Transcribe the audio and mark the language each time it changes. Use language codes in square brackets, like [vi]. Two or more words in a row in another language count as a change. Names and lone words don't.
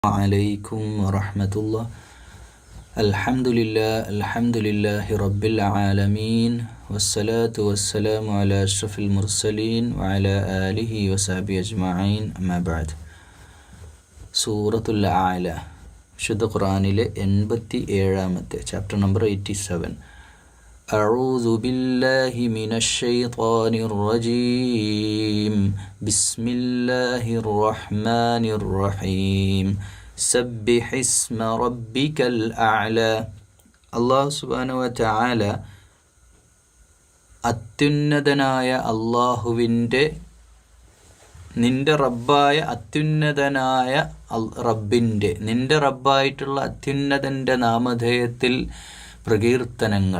[ar] عليكم ورحمة الله. الحمد لله رب العالمين والصلاة والسلام على أشرف المرسلين وعلى آله وصحبه أجمعين أما بعد. [ml] സൂറത്തുൽ അഅല വിശുദ്ധ ഖുർആനിലെ 87-ാമത്തെ [en] chapter number [ml] 87. [ar] أعوذ بالله من الشيطان الرجيم بسم الله الرحمن الرحيم سبح اسم ربك الأعلى. [ml] അല്ലാഹു [ar] سبحانه وتعالى [ml] അത്യുന്നതനായ അല്ലാഹുവിൻ്റെ നിന്റെ റബ്ബായ അത്യുന്നതനായ റബ്ബിൻ്റെ നിന്റെ റബ്ബായിട്ടുള്ള അത്യുന്നതൻ്റെ നാമധേയത്തിൽ പ്രകീർത്തനങ്ങൾ.